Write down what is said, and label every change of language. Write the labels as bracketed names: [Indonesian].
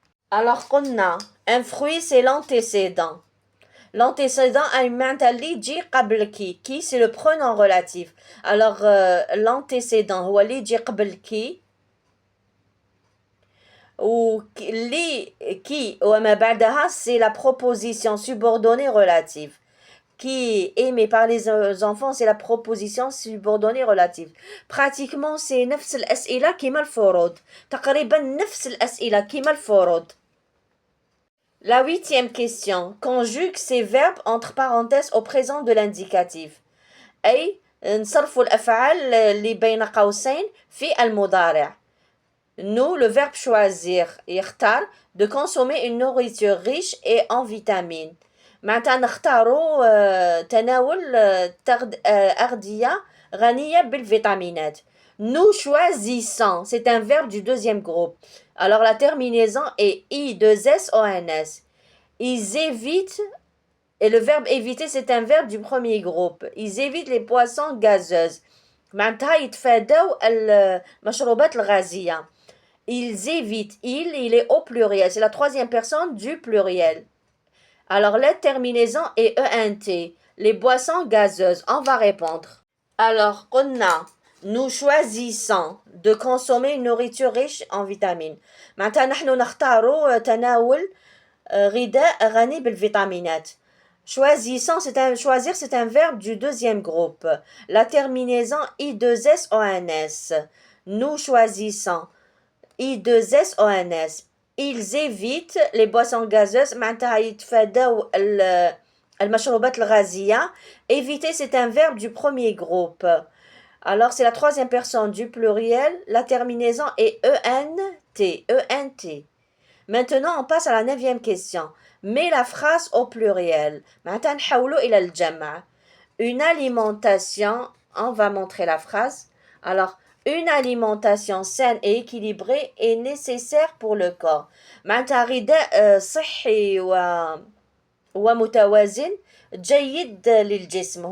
[French] Alors قلنا un fruit c'est l'antécédent. L'antécédent a une [Arabic] معناتها اللي يجي قبل كي [French] c'est le pronom relatif. Alors l'antécédent [Arabic] هو اللي يجي قبل كي واللي كي وما بعدها [French] c'est la proposition subordonnée relative. Qui est aimé par les enfants c'est la proposition subordonnée relative. Pratiquement c'est [Arabic] نفس الأسئلة كيما الفروض. تقريبا نفس الأسئلة كيما الفروض. [French] La huitième question. Conjugue ces verbes entre parenthèses au présent de l'indicatif. [Arabic] أي نصرفوا الأفعال اللي بين قوسين في المضارع. [French] Nous, le verbe choisir, يختار, de consommer une nourriture riche et en vitamines. [Arabic] معناتها نختاروا تناول أغذية غنية بالفيتامينات. [French] Nous choisissons, c'est un verbe du deuxième groupe. Alors la terminaison est I2SONS. Ils évitent, et le verbe éviter c'est un verbe du premier groupe. Ils évitent les boissons gazeuses. [Arabic] معناتها يتفادوا المشروبات الغازية. [French] Ils évitent. Il est au pluriel. C'est la troisième personne du pluriel. Alors, la terminaison est ENT. Les boissons gazeuses. On va répondre. Alors, nous choisissons de consommer une nourriture riche en vitamines. [Arabic] معناتها نحن نختار تناول غذاء غني بالفيتامينات. [French] Choisissons, choisir, c'est un verbe du deuxième groupe. La terminaison I2SONS. Nous choisissons. I2SONS. Ils évitent les boissons gazeuses. [Arabic] معناتها يتفادوا المشروبات الغازية. [French] Éviter, c'est un verbe du premier groupe. Alors, c'est la troisième personne du pluriel. La terminaison est ENT. ENT. Maintenant, on passe à la 9e question. Mets la phrase au pluriel. [Arabic] معناتها نحولوا إلى الجمع. [French] Une alimentation, on va montrer la phrase. Alors, une alimentation saine et équilibrée est nécessaire pour le corps. [Arabic] معناتها غذاء صحي ومتوازن جيد للجسم.